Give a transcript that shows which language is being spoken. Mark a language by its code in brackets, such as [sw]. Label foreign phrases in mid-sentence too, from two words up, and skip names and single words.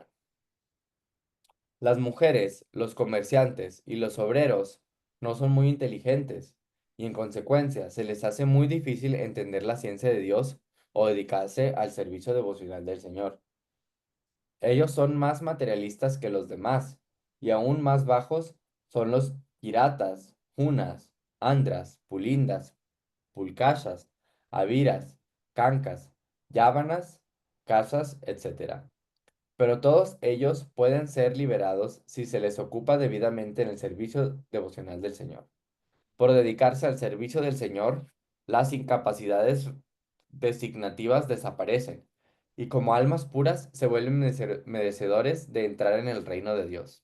[es] Las mujeres, los comerciantes y los obreros no son muy inteligentes y en consecuencia se les hace muy difícil entender la ciencia de Dios o dedicarse al servicio devocional del Señor. Ellos son más materialistas que los demás, y aún más bajos son los kiratas, junas, andras, pulindas, pulkashas, aviras, cancas, yávanas, casas, etc. Pero todos ellos pueden ser liberados si se les ocupa debidamente en el servicio devocional del Señor. Por dedicarse al servicio del Señor, las incapacidades designativas desaparecen y como almas puras se vuelven merecedores de entrar en el reino de Dios.